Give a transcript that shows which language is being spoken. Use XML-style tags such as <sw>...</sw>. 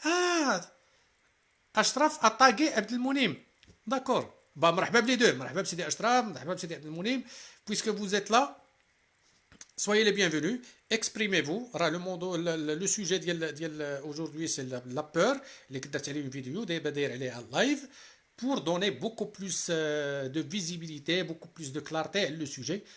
<fr>Ah, Ashraf a tagué Abdelmounim. D'accord. Bah,</fr> <ar>مرحبا</ar> <fr>les deux.</fr> <ar>مرحبا بسيدي Ashraf, مرحبا بسيدي Abdelmounim.</ar> <fr>Puisque vous êtes là, soyez les bienvenus. Exprimez-vous. Le sujet aujourd'hui, c'est la peur. Les une vidéo, elle est en live pour donner beaucoup plus de visibilité, beaucoup plus de clarté à le sujet.</fr>